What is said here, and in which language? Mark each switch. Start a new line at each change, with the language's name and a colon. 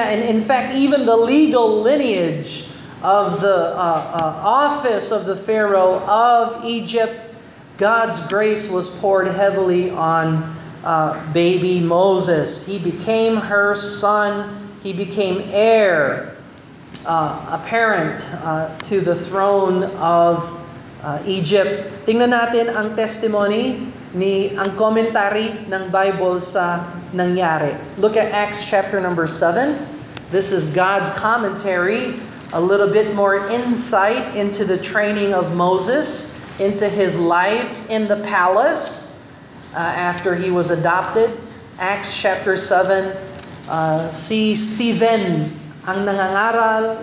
English: And in fact, even the legal lineage of the office of the Pharaoh of Egypt, God's grace was poured heavily on baby Moses. He became her son. He became heir, apparent to the throne of Egypt.
Filipino: Tingnan natin ang testimony ang commentary ng Bible sa nangyari.
English: Look at Acts chapter number 7. This is God's commentary, a little bit more insight into the training of Moses, into his life in the palace after he was adopted.
Filipino: Acts chapter 7, si Stephen ang nangangaral.